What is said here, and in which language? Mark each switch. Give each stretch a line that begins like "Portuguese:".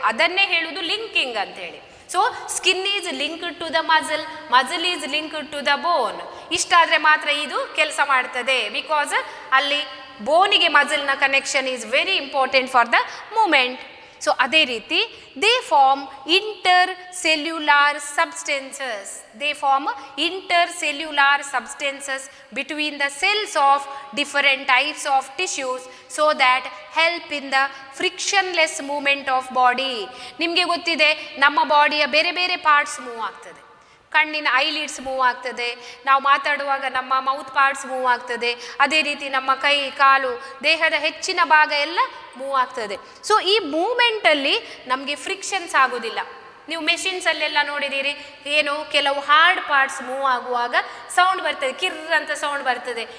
Kannada: ಅದನ್ನೇ ಹೇಳುವುದು ಲಿಂಕಿಂಗ್ ಅಂತ ಹೇಳಿ.
English: So skin is linked to the muscle, muscle is linked to the bone.
Kannada: ಇಷ್ಟಾದರೆ ಮಾತ್ರ ಇದು ಕೆಲಸ ಮಾಡ್ತದೆ. ಬಿಕಾಸ್ ಅಲ್ಲಿ ಬೋನಿಗೆ ಮಜಲ್ನ connection
English: Is very important for the movement.
Kannada: So ಅದೇ ರೀತಿ
English: They form intercellular substances. They form intercellular substances between the cells of different types of tissues so that help in the frictionless movement of body.
Kannada: ನಿಮಗೆ ಗೊತ್ತಿದೆ ನಮ್ಮ ಬಾಡಿಯ ಬೇರೆ ಬೇರೆ parts move ಆಗ್ತದೆ. ಕಣ್ಣಿನ eyelids move ಆಗ್ತದೆ, ನಾವು ಮಾತಾಡುವಾಗ ನಮ್ಮ ಮೌತ್ ಪಾರ್ಟ್ಸ್ ಮೂವ್ ಆಗ್ತದೆ, ಅದೇ ರೀತಿ ನಮ್ಮ ಕೈ ಕಾಲು ದೇಹದ ಹೆಚ್ಚಿನ ಭಾಗ ಎಲ್ಲ ಮೂವ್ ಆಗ್ತದೆ. ಸೊ ಈ ಮೂಮೆಂಟಲ್ಲಿ ನಮಗೆ ಫ್ರಿಕ್ಷನ್ಸ್ ಆಗೋದಿಲ್ಲ. ನೀವು ಮೆಷಿನ್ಸಲ್ಲೆಲ್ಲ ನೋಡಿದ್ದೀರಿ, ಏನು ಕೆಲವು ಹಾರ್ಡ್ ಪಾರ್ಟ್ಸ್ ಮೂವ್ ಆಗುವಾಗ ಸೌಂಡ್ ಬರ್ತದೆ, ಕಿರ್ರ್ ಅಂತ ಸೌಂಡ್ ಬರ್ತದೆ.